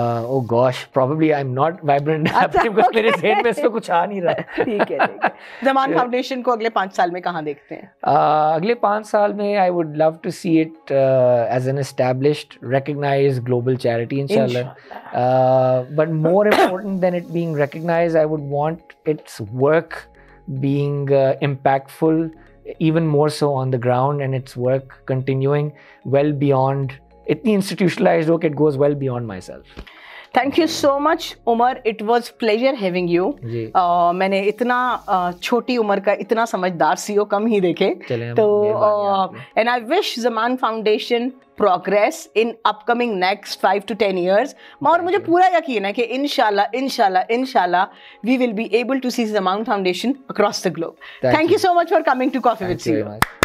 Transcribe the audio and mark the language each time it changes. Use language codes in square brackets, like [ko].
[en] Oh gosh, probably I'm not vibrant because [hi] मेरे ज़हन में इस पे कुछ आ नहीं रहा है। ठीक है। ज़मान फाउंडेशन को अगले 5 साल में कहाँ देखते हैं? [en] अगले 5 साल में I would love to see it as an established, recognized global charity, inshallah. But more important than it being recognized, I would want its work being impactful, even more so on the ground, and its work continuing well beyond. [hi] इतनी institutionalized हो कि [en] it goes well beyond myself. Thank you so much, Umar. It was pleasure having you. [hi] मैंने इतना छोटी उम्र का इतना समझदार CEO कम ही देखे। [en] तो and I wish Zaman Foundation progress in upcoming next 5 to 10 years. [hi] और मुझे पूरा यकीन है कि इंशाल्लाह [en] we will be able to see Zaman Foundation across the globe. Thank you so much for coming to Coffee with CEO.